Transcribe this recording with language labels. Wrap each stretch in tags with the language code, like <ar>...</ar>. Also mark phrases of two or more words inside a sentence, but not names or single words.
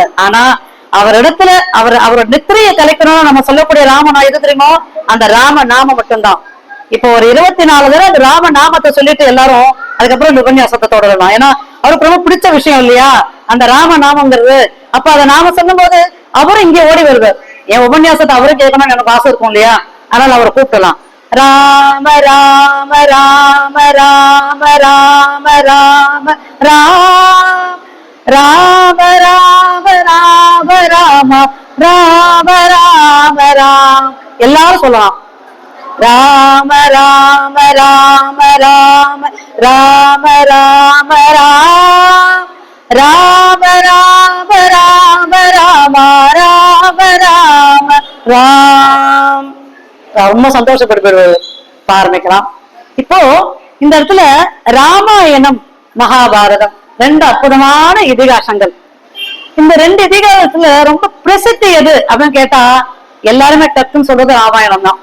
<ta>ஆனா அவர் இடத்துல அவரோட நித்திரையை கலைக்கணும்னு நம்ம சொல்லக்கூடிய ராமனா எது தெரியுமோ, அந்த ராம நாம மட்டும்தான். இப்போ ஒரு 24 தடவை அந்த ராம நாமத்தை சொல்லிட்டு எல்லாரும் அதுக்கப்புறம் இந்த உபன்யாசத்தை தொடரலாம். ஏன்னா அவருக்கு ரொம்ப பிடிச்ச விஷயம் இல்லையா அந்த ராம நாமங்கிறது. அப்ப அதை நாம சொல்லும் போது அவரும் இங்கே ஓடி வருவார். என் உபன்யாசத்தை அவரும் கேட்கணும்னு எனக்கு ஆசை இருக்கும் இல்லையா, அதனால அவரை கூப்பிடலாம். ராம ராம ராம ராம ராம ராம ராம் ராம ராம ராம ராம ராம ராம ராம் எல்லாரும் சொல்லலாம். ராம ராம ராம ராம ராம ராம ராம் ராம ராம ராம ராம ராம ராம ராம். ரொம்ப சந்தோஷப்பட்டு ஆரம்பிக்கலாம். இப்போ இந்த இடத்துல ராமாயணம் மகாபாரதம் ரெண்டு அற்புதமான இதிகாசங்கள். இந்த ரெண்டு இதிகாசத்துல ரொம்ப பிரசித்தி எது அப்படின்னு கேட்டா எல்லாருமே டக்குன்னு சொல்றது ராமாயணம் தான்.</ta>